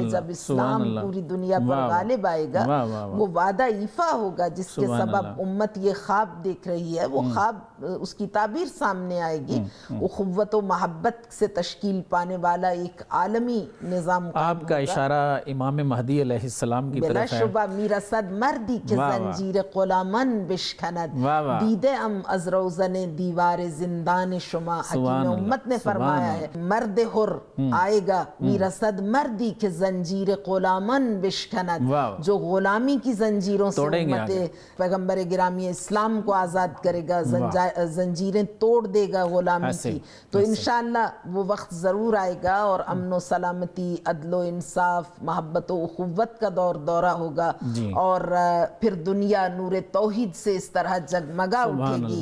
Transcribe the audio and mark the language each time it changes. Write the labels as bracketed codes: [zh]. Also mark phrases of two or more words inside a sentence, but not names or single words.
[ur] جب اسلام پوری دنیا پر غالب آئے گا وہ وعدہ ایفا ہوگا جس کے سبب امت یہ خواب دیکھ رہی ہے، وہ خواب اس کی تعبیر سامنے آئے گی. اخوت و محبت سے تشکیل پانے والا ایک عالمی نظام. آپ کا اشارہ امام مہدی علیہ السلام کی طرف ہے. بلا شبہ [fa] میرا صد مردی کہ زنجیر غلامن بشکند، دیدے ام از روزن دیوار زندان شما. [ur] حکیم امت نے فرمایا ہے مرد حر آئے گا [fa] میرسد مردی کہ زنجیر غلامن بشکند، [ur] جو غلامی کی زنجیروں سے امت پیغمبر گرامی اسلام کو آزاد کرے گا، زنجیریں توڑ دے گا غلامی کی. تو انشاءاللہ وہ وقت ضرور آئے گا اور امن و سلامتی، عدل و انصاف، محبت و اخوت کا دورہ ہوگا، اور پھر دنیا نور توحید سے اس طرح جگمگا اٹھے گی.